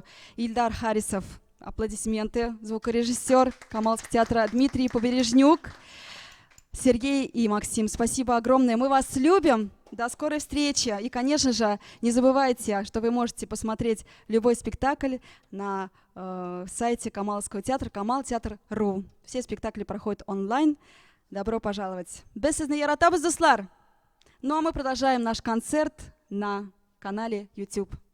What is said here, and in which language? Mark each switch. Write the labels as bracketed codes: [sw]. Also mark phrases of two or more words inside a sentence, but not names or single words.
[ru] Ильдар Харисов, аплодисменты, звукорежиссер Камалского театра Дмитрий Побережнюк, Сергей и Максим. Спасибо огромное. Мы вас любим. До скорой встречи. И, конечно же, не забывайте, что вы можете посмотреть любой спектакль на сайте Камалского театра kamalteatr.ru. Все спектакли проходят онлайн. Добро пожаловать. [tt] Без сізні яратабыз, достар. [ru] Ну а мы продолжаем наш концерт на канале YouTube.